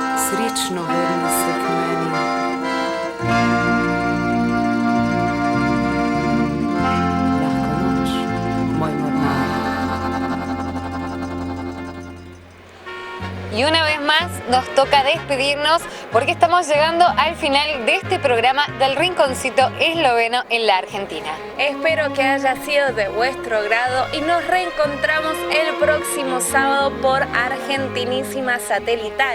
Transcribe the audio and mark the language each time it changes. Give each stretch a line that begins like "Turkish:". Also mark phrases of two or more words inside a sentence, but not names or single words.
Slovenian: Srećno vrni se k meni. Lahko noč, moj mornar.
Spanish: Y una vez más nos toca despedirnos porque estamos llegando al final de este programa del Rinconcito Esloveno en la Argentina. Espero que haya sido de vuestro agrado y nos reencontramos el próximo sábado por Argentinísima Satelital.